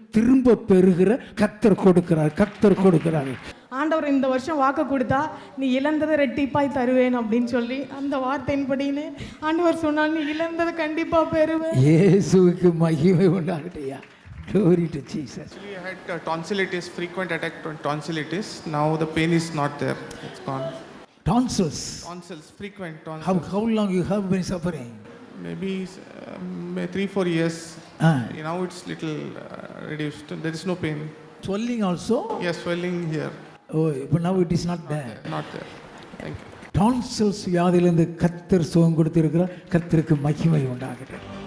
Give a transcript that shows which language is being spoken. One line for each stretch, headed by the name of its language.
Tamil: திரும்ப பெறுகிற கர்த்தர் கொடுக்கிறார், கர்த்தர் கொடுக்கிறார். ஆண்டவர் இந்த வருஷம் வாக்கு கொடுத்தா நீ இழந்ததை ரெட்டிப்பாய் தருவேன் அப்படின்னு சொல்லி அந்த வார்த்தையின்படின்னு ஆண்டவர் சொன்னால் நீ இழந்ததை கண்டிப்பா பெறுவேன். இயேசுவுக்கு மகிமை உண்டாகட்டையா.
English: Glory to Jesus. Actually, I had tonsillitis, frequent attack tonsillitis. Now the pain is not there. It's gone. Tonsils. Tonsils, frequent tonsils. How long you have been suffering? Maybe 3-4 years. Now it's little reduced. There is no pain. Swelling also? Yes, swelling here. Oh, but now it is not there. Not there. Thank you.
Tamil: Tonsils வியாதியிலிருந்து கர்த்தர் சுகம் கொடுத்திருக்கிறார். கர்த்தருக்கு மகிமை உண்டாகட்டும்.